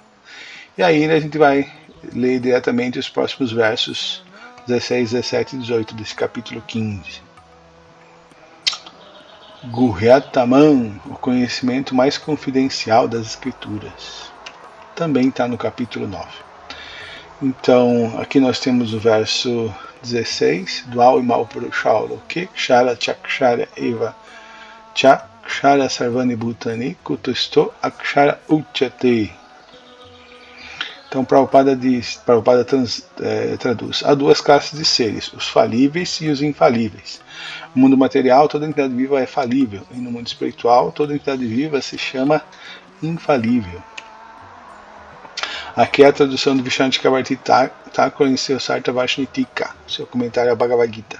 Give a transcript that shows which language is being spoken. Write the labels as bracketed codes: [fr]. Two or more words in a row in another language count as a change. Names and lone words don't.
[pt] E aí a gente vai ler diretamente os próximos versos 16, 17 e 18 desse capítulo 15. Guhyataman, o conhecimento mais confidencial das Escrituras, também está no capítulo 9. Então, aqui nós temos o verso 16, [sa] द्वाविमौ पुरुषौ लोके क्षरश् चाक्षर एव च क्षरः सर्वाणि भूतानि कूटस्थो ऽक्षर उच्यते. [pt] Então, Prabhupada traduz: há 2 classes de seres, os falíveis e os infalíveis. No mundo material, toda entidade viva é falível, e no mundo espiritual, toda entidade viva se chama infalível. Aqui é a tradução de Vishnu Chakravarti Thakur em seu Sartavashnitika, seu comentário ao Bhagavad Gita.